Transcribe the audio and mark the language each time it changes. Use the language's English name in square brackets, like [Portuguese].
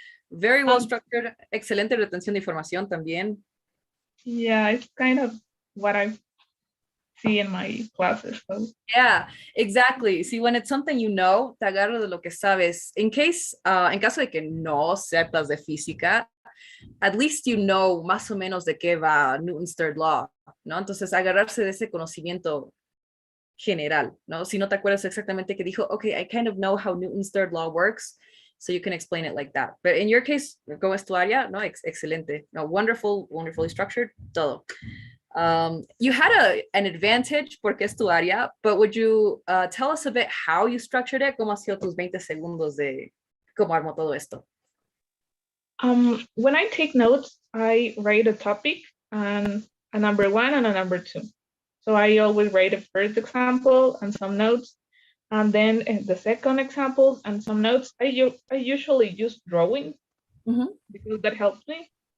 [English] Very well structured, [Spanish] excelente retención de información también. [English] Yeah, it's kind of what I see in my classes. So. Yeah, exactly. See, when it's something you know, [Spanish] te agarro de lo que sabes. En caso de que no sepas de física, [English] at least you know [Spanish] más o menos de qué va Newton's third law, ¿no? Entonces, agarrarse de ese conocimiento general, ¿no? Si no te acuerdas exactamente que dijo, [English] okay, I kind of know how Newton's third law works, so you can explain it like that. But in your case, [Spanish] ¿cómo es tu área? No, excelente. [English] No, wonderful, wonderfully structured, todo. You had an advantage [Spanish] porque es tu área, [English] but would you tell us a bit how you structured it? [Spanish] ¿Cómo ha sido tus 20 segundos de cómo armó todo esto? [English] When I take notes, I write a topic and a number 1 and a number 2. So I always write a first example and some notes, and then the second example and some notes. I usually use drawing because that helps me.